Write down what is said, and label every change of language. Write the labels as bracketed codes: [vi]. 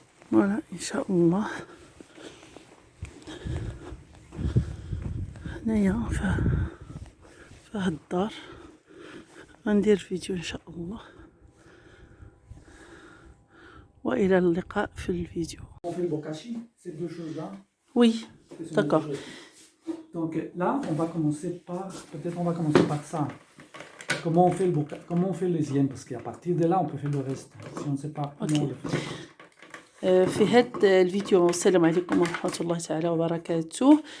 [ar] فوالا ان شاء الله هنايا في هاد الدار غندير فيديو ان شاء الله، والى اللقاء في الفيديو. [fr] On fait le bokashi, ces deux choses-là. Oui, ce sont d'accord. les deux choses. Donc là, on va commencer par ça. Comment on fait les yens, parce qu'à partir de là, on peut faire le reste. Si on ne sait pas comment on le fait. [ar] في هذا الفيديو، السلام عليكم ورحمة الله تعالى وبركاته.